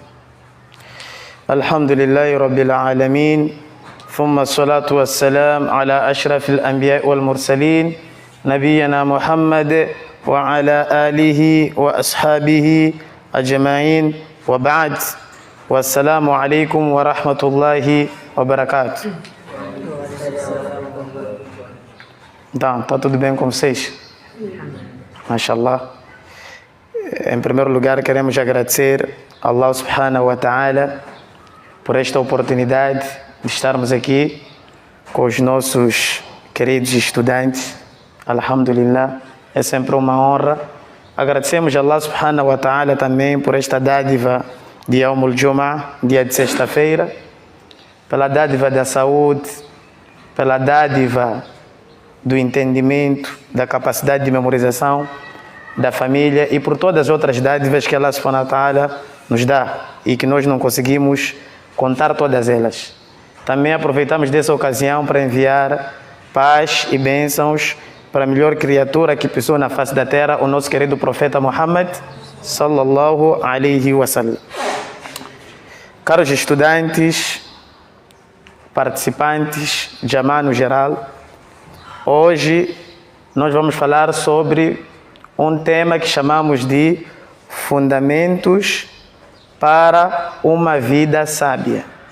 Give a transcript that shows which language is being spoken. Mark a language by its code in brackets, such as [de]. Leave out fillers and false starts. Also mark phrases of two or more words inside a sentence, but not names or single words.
[ar] الحمد لله رب العالمين، ثم الصلاة والسلام على أشرف الأنبياء والمرسلين نبينا محمد وعلى آله وأصحابه أجمعين، وبعد، والسلام عليكم ورحمة الله وبركاته. [pt] Então, está tudo bem com vocês? Mashallah. Em primeiro lugar, queremos agradecer a Allah [ar] سبحانه وتعالى [pt] por esta oportunidade de estarmos aqui com os nossos queridos estudantes. Alhamdulillah, é sempre uma honra. Agradecemos a Allah [ar] سبحانه وتعالى [pt] também por esta dádiva de [ar] يوم الجمعة, [pt] dia de sexta-feira, pela dádiva da saúde, pela dádiva do entendimento, da capacidade de memorização, da família e por todas as outras dádivas que Allah [ar] سبحانه وتعالى [pt] nos dá e que nós não conseguimos contar todas elas. Também aproveitamos dessa ocasião para enviar paz e bênçãos para a melhor criatura que pisou na face da terra, o nosso querido profeta Muhammad [ar] صلى الله عليه وسلم. [pt] Caros estudantes, participantes, Jamá no geral, hoje nós vamos falar sobre um tema que chamamos de Fundamentos para uma Vida Sábia.